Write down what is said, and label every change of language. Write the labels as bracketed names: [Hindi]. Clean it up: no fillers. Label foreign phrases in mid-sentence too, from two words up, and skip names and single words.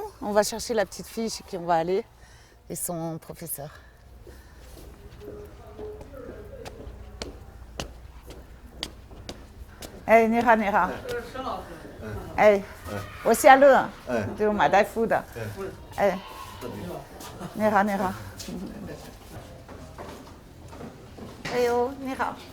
[French] On va chercher la petite fille chez qui on va aller et son professeur. [Chinese] 哎，你好，你好。哎，我夏乐，就马代夫的。哎，你好，你好。哎呦，你好。